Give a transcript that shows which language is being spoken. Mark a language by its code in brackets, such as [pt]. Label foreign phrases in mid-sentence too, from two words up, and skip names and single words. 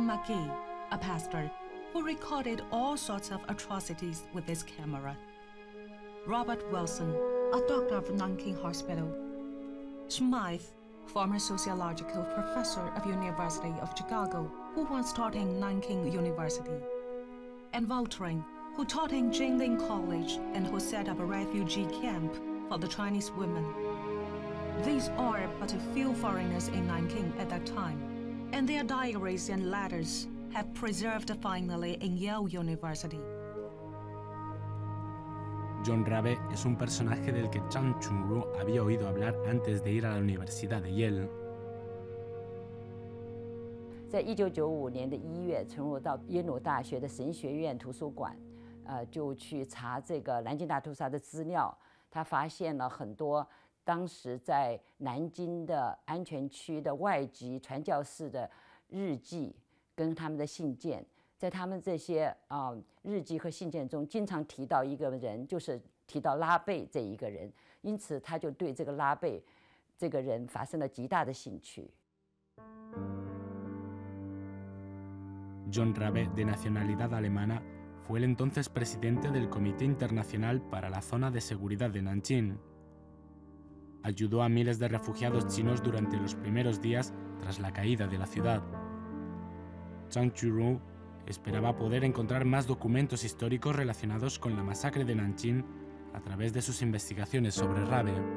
[en] McGee, a pastor who recorded all sorts of atrocities with his camera; Robert Wilson, a doctor of Nanking Hospital; Smythe, former sociological professor of University of Chicago, who once taught in Nanking University; and Voltering, who taught in Jingling College and who set up a refugee camp for the Chinese women. These are but a few foreigners in Nanking at that time. and their diaries and letters have preserved finally in Yale University. [es] John Rabe es un personaje del que Chang Chun-ru había oído hablar antes de ir a la Universidad de Yale. [zh] 在1995年的1月，存入到耶鲁大学的神学院图书馆，就去查这个南京大屠杀的资料。他发现了很多当时在南京的安全区的外籍传教士的日记跟他们的信件。在他们这些日记和信件中，经常提到一个人，就是提到拉贝这一个人。因此，他就对这个拉贝这个人发生了极大的兴趣。 [es] John Rabe, de nacionalidad alemana, fue el entonces presidente del Comité Internacional para la Zona de Seguridad de Nanjing. Ayudó a miles de refugiados chinos durante los primeros días tras la caída de la ciudad. Chang Chun-ru esperaba poder encontrar más documentos históricos relacionados con la masacre de Nanjing a través de sus investigaciones sobre Rabe.